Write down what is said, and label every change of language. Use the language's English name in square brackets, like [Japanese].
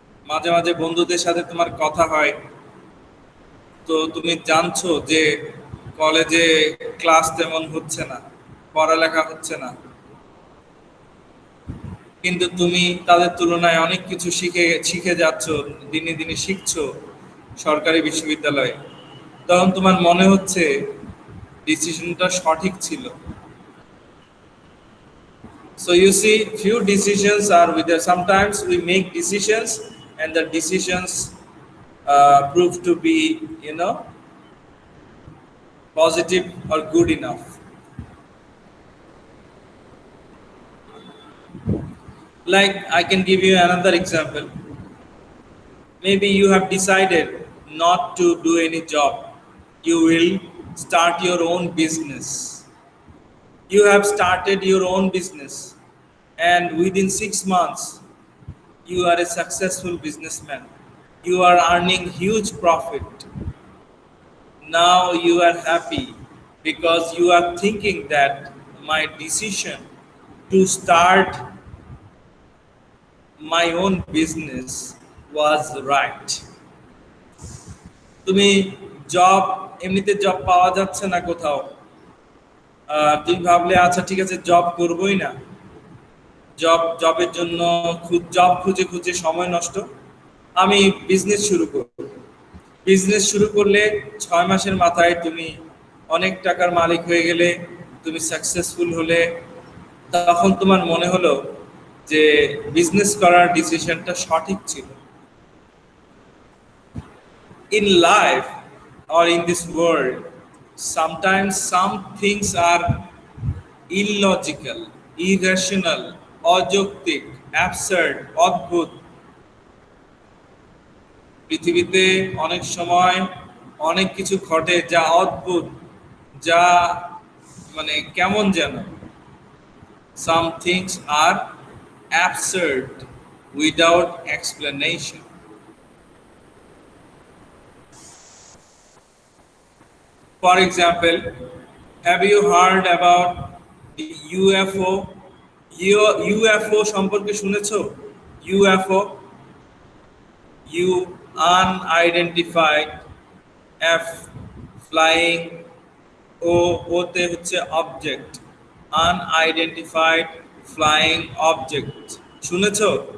[Bangla] মাঝে মাঝে বন্ধুদের সাথে তোমার কথা হয়, তো তুমি জানছো যে কলেজে ক্লাস তেমন হচ্ছে না, পড়ালেখা হচ্ছে না, কিন্তু তুমি তাদের তুলনায় অনেক কিছু শিখে যাচ্ছ, দিনে দিনে শিখছো সরকারি বিশ্ববিদ্যালয়ে। তখন তোমার মনে হচ্ছে ডিসিশনটা সঠিক ছিল। [English] So you see, few decisions are with us. Sometimes we make decisions and the decisions prove to be, positive or good enough. Like I can give you another example. Maybe you have decided not to do any job. You will start your own business. You have started your own business, and within 6 months you are a successful businessman. You are earning huge profit. Now you are happy because you are thinking that my decision to start my own business was right. [Bangla] তুমি এমনিতে job পাওয়া যাচ্ছে না কোথাও, তুমি ভাবলে আচ্ছা ঠিক আছে জব করবোই না, জবের জন্য জব খুঁজে খুঁজে সময় নষ্ট, আমি বিজনেস শুরু করব। বিজনেস শুরু করলে 6 মাসের মাথায় তুমি অনেক টাকার মালিক হয়ে গেলে, তুমি সাকসেসফুল হলে, তখন তোমার মনে হলো যে বিজনেস করার ডিসিশনটা সঠিক ছিল। [English] In life or in this world, sometimes some things are illogical, irrational, [Bangla] অযৌক্তিক, অ্যাবসার্ড, অদ্ভুত। পৃথিবীতে অনেক সময় অনেক কিছু ঘটে যা অদ্ভুত, যা মানে কেমন যেন। [English] Some things are absurd without explanation. For example, have you heard about the UFO? [Bangla] UFO সম্পর্কে শুনেছো? [English] UFO, U unidentified, F flying, O [Bangla] ওতে হচ্ছে [English] Object, unidentified flying object. [Bangla] শুনেছো?